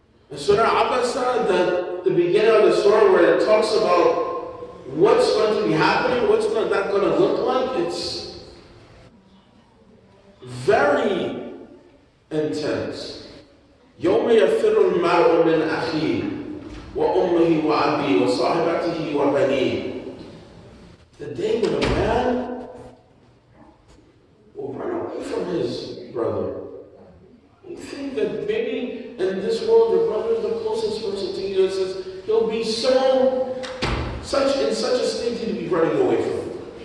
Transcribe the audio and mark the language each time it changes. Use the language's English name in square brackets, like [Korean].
[English] And so now Abba said that the beginning of the story where it talks about what's going to be happening, what's that going to look like, it's very intense. [Arabic] يوم يفر المرء من أخيه وأمه وأبيه وصاحبته وبنيه. [English] The day when a man will run away from his brother. You think that maybe in this world your brother is the closest person to you. It says he'll be in such a state to be running away from him.